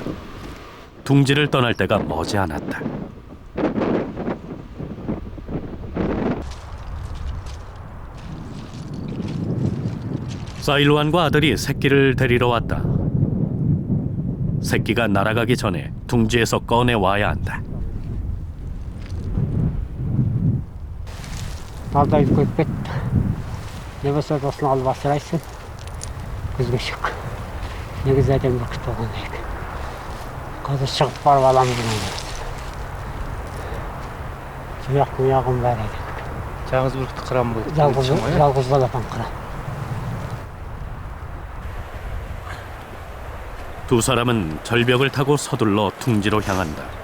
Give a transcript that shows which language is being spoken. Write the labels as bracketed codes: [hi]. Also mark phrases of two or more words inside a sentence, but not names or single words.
[ko] 둥지를 떠날 때가 머지않았다. 사일로안과 아들이 새끼를 데리러 왔다. 새끼가 날아가기 전에 둥지에서 꺼내와야 한다. [kk] Алда үлкейіп кетті. Не болса осыны алып асырайсың. Күзге шық. Негізі әдем бүркіт болған екен. Қазір шығып барып аламыз деген. Тұяғым бар еді. Жалғыз бүркітті қырам бұл. Жалғыз балапан қырам. [ko] 두 사람은 절벽을 타고 서둘러 둥지로 향한다.